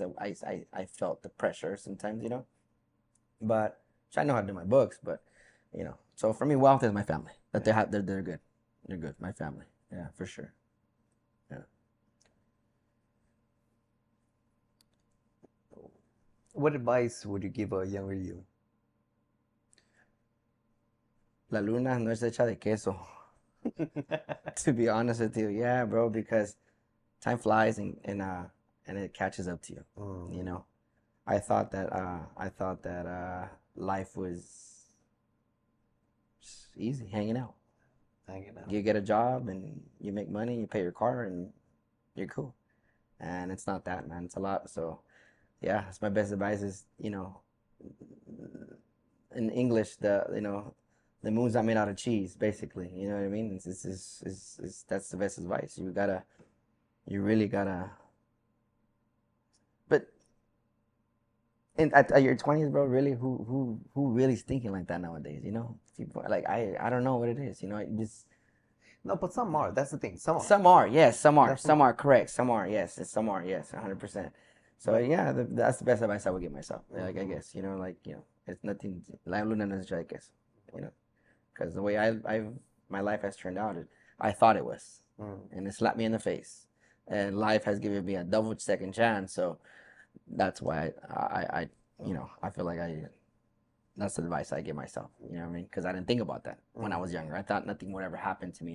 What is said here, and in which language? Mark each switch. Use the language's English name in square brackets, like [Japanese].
[English] I felt the pressure sometimes, but I know how to do my books. But so for me, wealth is my family. That they're good. They're good. My family. Yeah, for sure. Yeah. What advice would you give a younger you? [Spanish] La luna no es hecha de queso. [English] To be honest with you, yeah, bro, because time flies and it catches up to you. I thought that life was just easy, hanging out. You get a job and you make money, you pay your car, and you're cool. And it's not that, man. It's a lot. So, yeah, it's my best advice is, in English, the moon's not made out of cheese, basically. You know what I mean? That's the best advice. You really gotta. But at your 20s, bro, really, who really is thinking like that nowadays? People like I don't know what it is. No, but some are. That's the thing. Some are. Some are, yes. Some are. Some are correct. Some are, yes. Some are, yes. 100%. So yeah, that's the best advice I would give myself. Like I guess, it's nothing. [Spanish] La luna no es hecha de queso. [English] Because the way my life has turned out, I thought it was, and it slapped me in the face, and life has given me a double second chance. So that's why I feel like that's the advice I give myself. You know what I mean? Because I didn't think about that when I was younger. I thought nothing would ever happen to me.